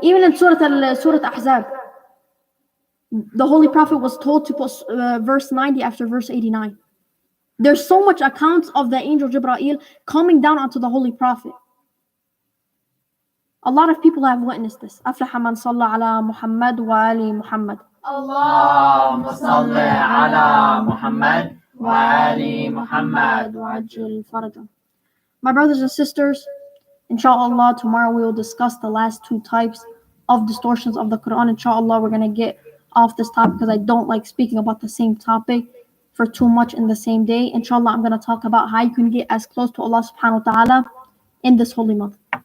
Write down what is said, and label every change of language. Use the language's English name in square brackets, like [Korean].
[English] Even in Surah Ahzab, the Holy Prophet was told to put verse 90 after verse 89. There's so much accounts of the angel Jibreel coming down onto the Holy Prophet. A lot of people have witnessed this. [Arabic] أفلح من صلى على محمد وآل محمد. اللهم صل على محمد وآل محمد وعجل فرجه. [English] My brothers and sisters, inshallah, tomorrow we will discuss the last two types of distortions of the Quran. Inshallah, we're going to get off this topic because I don't like speaking about the same topic for too much in the same day. Inshallah, I'm going to talk about how you can get as close to Allah subhanahu wa ta'ala in this holy month.